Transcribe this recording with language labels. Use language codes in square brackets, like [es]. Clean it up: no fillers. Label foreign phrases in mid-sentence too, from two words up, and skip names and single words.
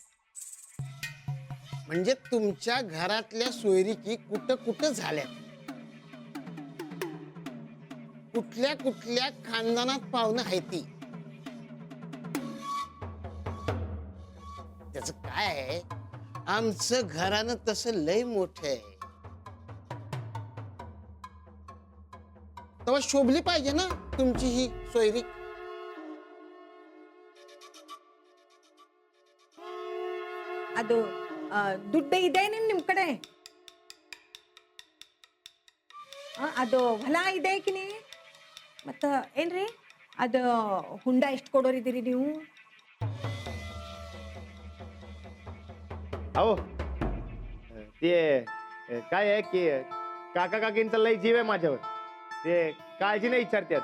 [mr] म्हणजे तुमच्या घरातल्या सोयरिकी कुठं कुठं झाल्या, कुठल्या कुठल्या खानदानात पाहुणं आहे ती? त्याच काय आहे, आमचं घरानं तसं लय मोठं आहे. तेव्हा शोभली पाहिजे ना तुमची ही सोयरीक. [kn] ಅದು ದುಡ್ಡು ಇದೆ ನಿಮ್ ಕಡೆ ಅದು ಹೊಲ ಇದೆ ಕಿನಿ ಮತ್ತ ಏನ್ರಿ ಅದು ಹುಂಡ ಎಷ್ಟು ಕೊಡೋರಿದ್ದೀರಿ ನೀವು? [mr] अहो ते काय आहे की काका काकींचा लय जीव आहे माझ्यावर. ते काळजी नाही विचारतात.